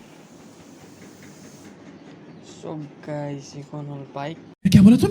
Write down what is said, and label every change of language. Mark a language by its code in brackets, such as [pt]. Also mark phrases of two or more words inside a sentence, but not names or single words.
[en] So guys, [as] এখন হল বাইক [hi] क्या बोला तूने